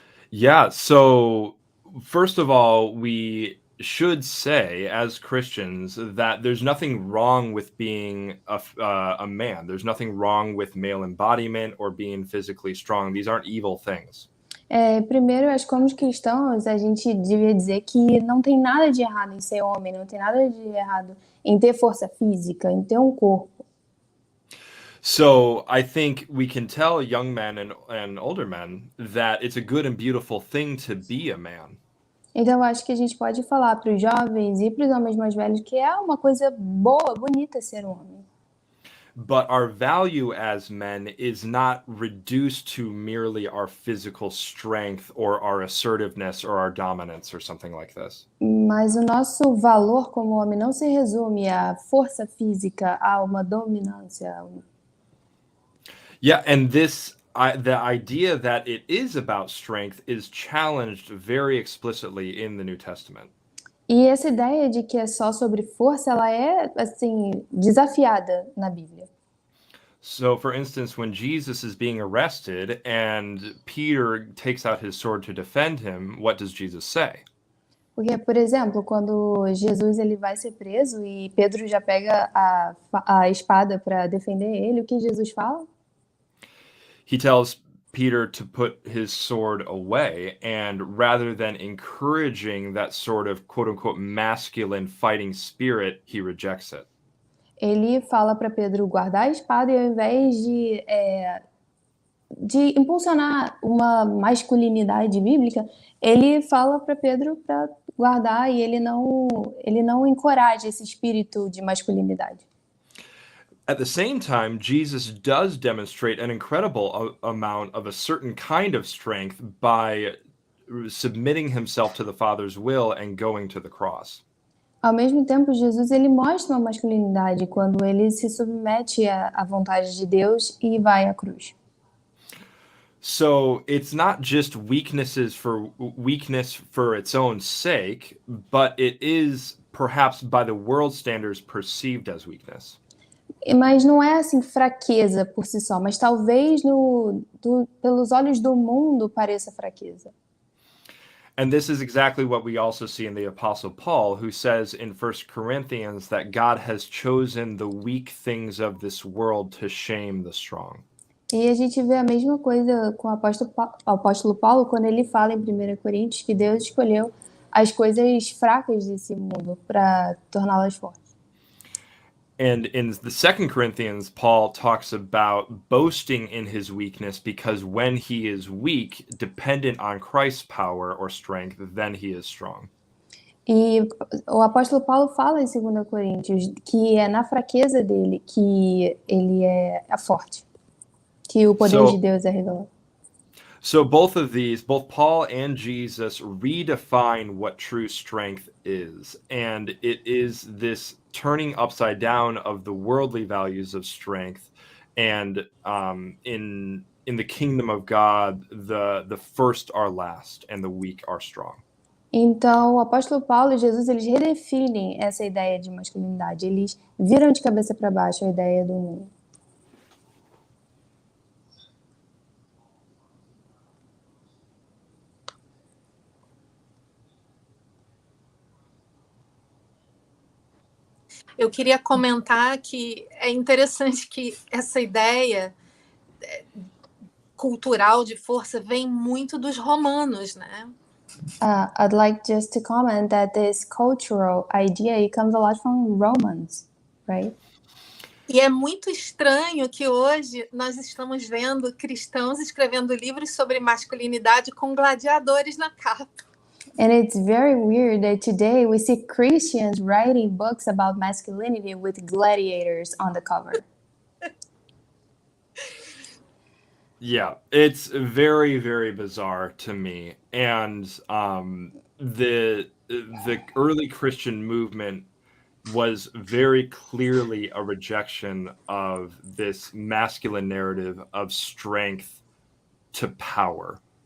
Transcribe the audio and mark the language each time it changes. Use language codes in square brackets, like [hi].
[en] yeah, so first of all, we should say as Christians that there's nothing wrong with being a man. There's nothing wrong with male embodiment or being physically strong. These aren't evil things. [pt] Primeiro, acho que como cristãos, a gente devia dizer que não tem nada de errado em ser homem, não tem nada de errado em ter força física, em ter um corpo. [en] So I think we can tell young men and older men that it's a good and beautiful thing to be a man. [pt] Então, acho que a gente pode falar para os jovens e para os homens mais velhos que é uma coisa boa, bonita ser um homem. [en] But our value as men is not reduced to merely our physical strength or our assertiveness or our dominance or something like this. [pt] Mas o nosso valor como homem não se resume à força física, a uma dominância. [en] Yeah, and the idea that it is about strength is challenged very explicitly in the New Testament. [pt] E essa ideia de que é só sobre força, ela é assim desafiada na Bíblia. [en] So, for instance, when Jesus is being arrested and Peter takes out his sword to defend him, what does Jesus say? [pt] Porque, por exemplo, quando Jesus ele vai ser preso e Pedro já pega a espada para defender ele, o que Jesus fala? [en] He tells Peter to put his sword away, and rather than encouraging that sort of quote-unquote masculine fighting spirit, he rejects it. [pt] ele fala para Pedro guardar a espada e ao invés de impulsionar uma masculinidade bíblica, ele fala para Pedro para guardar e ele não encoraja esse espírito de masculinidade. [en] At the same time, Jesus does demonstrate an incredible amount of a certain kind of strength by submitting himself to the Father's will and going to the cross. [pt] Ao mesmo tempo, Jesus ele mostra uma masculinidade quando ele se submete à vontade de Deus e vai à cruz. [en] So it's not just weakness for its own sake, but it is perhaps by the world standards perceived as weakness. [pt] Mas não é assim fraqueza por si só, mas talvez pelos olhos do mundo pareça fraqueza. [en] And this is exactly what we also see in the Apostle Paul, who says in 1 Corinthians that God has chosen the weak things of this world to shame the strong. [pt] E a gente vê a mesma coisa com o apóstolo Paulo, quando ele fala em 1 Coríntios que Deus escolheu as coisas fracas desse mundo para torná-las fortes. [en] And in the 2 Corinthians, Paul talks about boasting in his weakness because when he is weak, dependent on Christ's power or strength, then he is strong. [pt] E o apóstolo Paulo fala em 2 Coríntios que é na fraqueza dele que ele é forte, que o poder de Deus é revelado. [en] So both Paul and Jesus redefine what true strength is. And it is this turning upside down of the worldly values of strength. And in the kingdom of God, the first are last and the weak are strong. [pt] Então, o apóstolo Paulo e Jesus, eles redefinem essa ideia de masculinidade. Eles viram de cabeça para baixo a ideia do mundo. Eu queria comentar que é interessante que essa ideia cultural de força vem muito dos romanos, né? [en] I'd like just to comment that this cultural idea, it comes a lot from Romans, right? [pt] E é muito estranho que hoje nós estamos vendo cristãos escrevendo livros sobre masculinidade com gladiadores na capa. [en] And it's very weird that today we see Christians writing books about masculinity with gladiators on the cover. Yeah, it's very, very bizarre to me. And the early Christian movement was very clearly a rejection of this masculine narrative of strength to power.